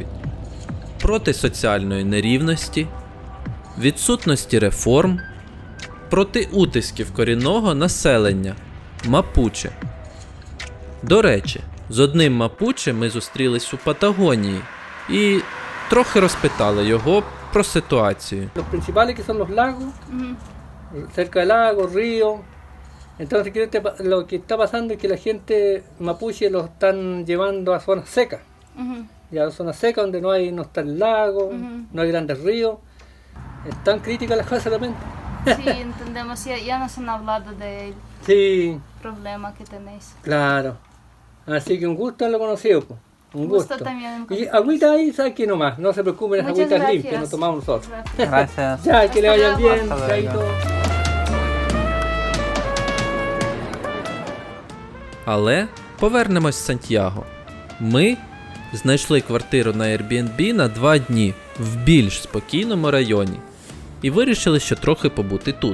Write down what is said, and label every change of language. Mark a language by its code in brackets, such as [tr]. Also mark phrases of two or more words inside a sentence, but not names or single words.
[uk] Проти соціальної нерівності, відсутності реформ, проти утисків корінного населення – мапуче. До речі, з одним мапуче ми зустрілись у Патагонії і трохи розпитали його про ситуацію. [es] Los principales que son los lagos, cerca del lago, ríos, Entonces lo que está pasando es que la gente mapuche los están llevando a zonas secas. Y a zonas secas donde no está el lago, no hay grandes ríos. Es tan crítica la cosa realmente. Sí, entendemos. Ya nos han hablado del Sí, problema que tenéis. claro. Así que un gusto haberlo conocido, pues. Un Gusto gusto. también en Y agüita ahí, ¿sabes qué nomás? No se preocupen, las Muchas agüitas gracias. limpias, nos tomamos nosotros. Gracias. Ya, que le vayan Hasta bien, luego. chaito. [uk] Але повернемось в Сантьяго. Ми знайшли квартиру на Airbnb на 2 дні в більш спокійному районі і вирішили ще трохи побути тут.